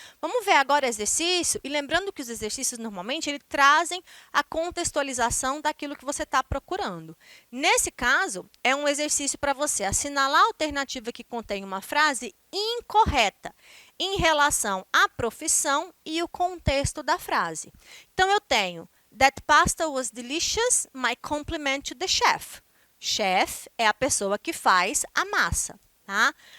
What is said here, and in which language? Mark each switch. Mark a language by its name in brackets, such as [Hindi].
[Portuguese] Vamos ver agora o exercício, e lembrando que os exercícios normalmente eles trazem a contextualização daquilo que você está procurando. Nesse caso, é um exercício para você assinalar a alternativa que contém uma frase incorreta em relação à profissão e o contexto da frase. Então, eu tenho [English] That pasta was delicious, my compliment to the chef. [Portuguese] Chef é a pessoa que faz a massa, tá?